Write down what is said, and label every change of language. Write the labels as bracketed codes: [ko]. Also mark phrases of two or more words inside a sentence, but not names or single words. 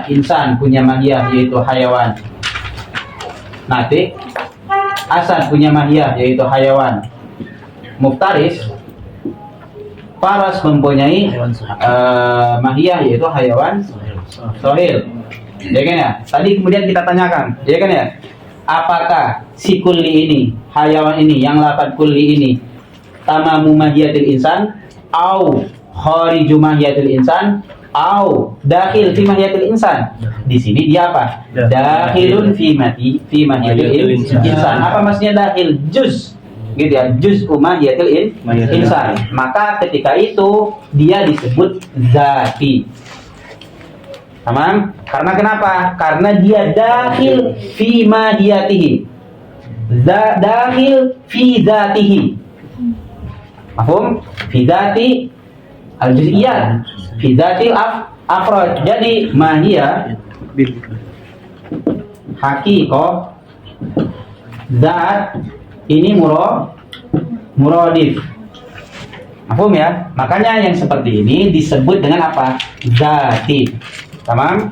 [id] Insan punya mahiyah yaitu hayawan. Natik, asad punya mahiyah yaitu [ar] حيوان مفترس, [id] faras mempunyai mahiyah yaitu [ar] حيوان صاهل. [id] Ya kan ya? Tadi kemudian kita tanyakan, ya kan ya? Apakah si kulli ini, hayawan ini, yang lafaz kulli ini [ar] تمام ماهية الإنسان أو خارج ماهية الإنسان أو داخل في ماهية الإنسان? [id] Di sini dia apa? [ar] داخل في ماهية الإنسان. [id] Apa maksudnya dakhil? Juz. Gitu ya, [ar] جزء ماهية الإنسان. [id] Maka ketika itu dia disebut zati. Tamam? Karena kenapa? Karena dia [ar] داخل في ماهيته. داخل في ذاته. [id] Mafhum? [ar] في ذات الجزئيات، في ذات أفراد. [id] Jadi mahiyah haqiqah zat ini muradif. Mafhum ya? Makanya yang seperti ini disebut dengan apa? Zati. Tamam?